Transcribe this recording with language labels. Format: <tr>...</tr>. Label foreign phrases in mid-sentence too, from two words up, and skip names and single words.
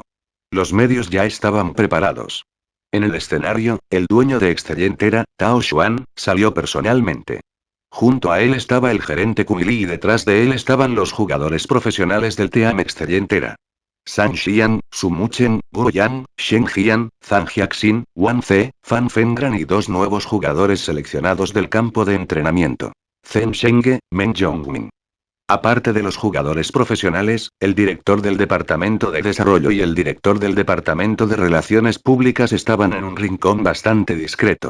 <es>Los medios ya estaban preparados. En el escenario, el dueño de Excellientera, Tao Xuan, salió personalmente. Junto a él estaba el gerente Kumili y detrás de él estaban los jugadores profesionales del Team Excellientera. San Xian, Su Muchen, Guo Yan, Shen Jian, Zhang Jiaxin, Wang Ze, Fan Fengran y dos nuevos jugadores seleccionados del campo de entrenamiento. Zheng Shenge, Meng Zhongmin. Aparte de los jugadores profesionales, el director del Departamento de Desarrollo y el director del Departamento de Relaciones Públicas estaban en un rincón bastante discreto.</es>